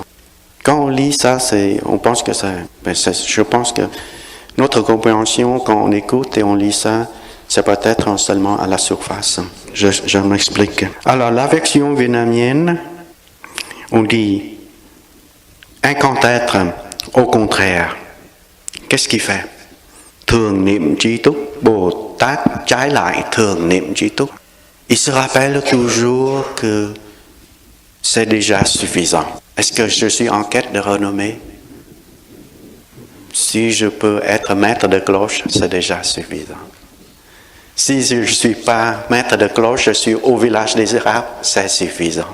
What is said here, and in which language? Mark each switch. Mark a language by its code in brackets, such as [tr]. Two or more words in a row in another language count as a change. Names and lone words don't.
[fr] Quand on lit ça, je pense que notre compréhension, quand on écoute et on lit ça, c'est peut-être seulement à la surface. Je m'explique. Alors, la version vietnamienne, on dit incantaître, au contraire. Qu'est-ce qu'il fait? [vi] Thường niệm tri túc, Bồ Tát trái lại thường niệm tri túc. [fr] Il se rappelle toujours que c'est déjà suffisant. Est-ce que je suis en quête de renommée? Si je peux être maître de cloche, c'est déjà suffisant. Si je ne suis pas maître de cloche, je suis au village des érables, c'est suffisant.